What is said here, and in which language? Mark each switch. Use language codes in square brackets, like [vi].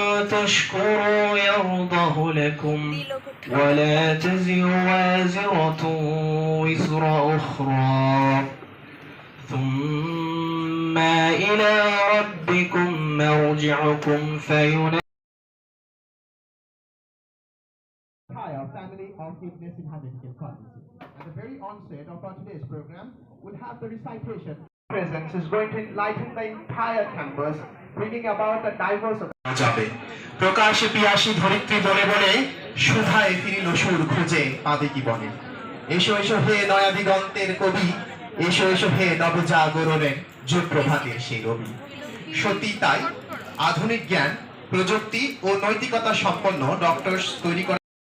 [ar] تشكروا يرضه لكم ولا تزر وازرة وزر أخرى ثم إلى ربكم مرجعكم فينبئكم. [en] Entire family of Ibn Sina Medical College. At the very onset of our today's program, we'll have the recitation. Presence is going to enlighten the entire campus, bringing about a diverse. [bn] যাবে প্রকাশে পিয়াসী ধরিত্রী বনে বনে সুধায় ফিরিল সুর খুঁজে পাবে কি বনে। এসো এসো হে নয়া দিগন্তের কবি, এসো এসো হে নবজাগরণের যুগ প্রভাতের সেই রবি। সত্যি তাই আধুনিক জ্ঞান প্রযুক্তি ও নৈতিকতা সম্পন্ন ডক্টরস তৈরি করে